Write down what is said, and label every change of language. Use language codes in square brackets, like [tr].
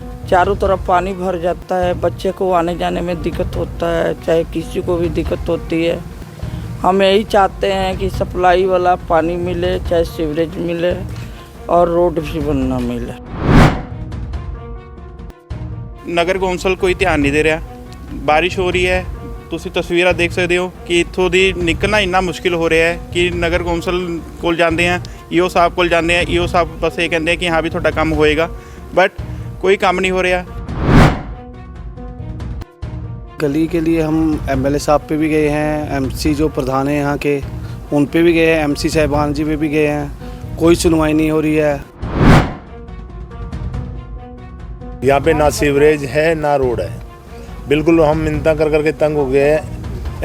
[hi] चारों तरफ पानी भर जाता है, बच्चे को आने जाने में दिक्कत होता है, चाहे किसी को भी दिक्कत होती है। हम यही चाहते हैं कि सप्लाई वाला पानी मिले, चाहे सीवरेज मिले और रोड भी बनना मिले। नगर कौंसल कोई ध्यान नहीं दे रहा। बारिश हो रही है, [pa] ਤੁਸੀਂ ਤਸਵੀਰਾਂ ਦੇਖ ਸਕਦੇ ਹੋ ਕਿ ਇੱਥੋਂ ਦੀ ਨਿਕਲਣਾ ਇੰਨਾ ਮੁਸ਼ਕਿਲ ਹੋ ਰਿਹਾ ਹੈ ਕਿ ਨਗਰ ਕੌਂਸਲ ਕੋਲ ਜਾਂਦੇ ਆ, ਈਓ ਸਾਹਿਬ ਕੋਲ ਜਾਂਦੇ ਆ। ਈਓ ਸਾਹਿਬ ਬਸ ਇਹ ਕਹਿੰਦੇ ਕਿ ਹਾਂ ਵੀ ਤੁਹਾਡਾ ਕੰਮ ਹੋਏਗਾ, [hi] बट कोई काम नहीं हो रहा। गली के लिए हम एमएलए साहब पे भी गए हैं, एमसी जो प्रधान है यहाँ के उन पे भी गए हैं, एमसी साहिबान जी पे भी गए हैं, कोई सुनवाई नहीं हो रही है। यहाँ पे ना सीवरेज है ना रोड है, बिल्कुल हम मिन्नता कर करके तंग हो गए हैं।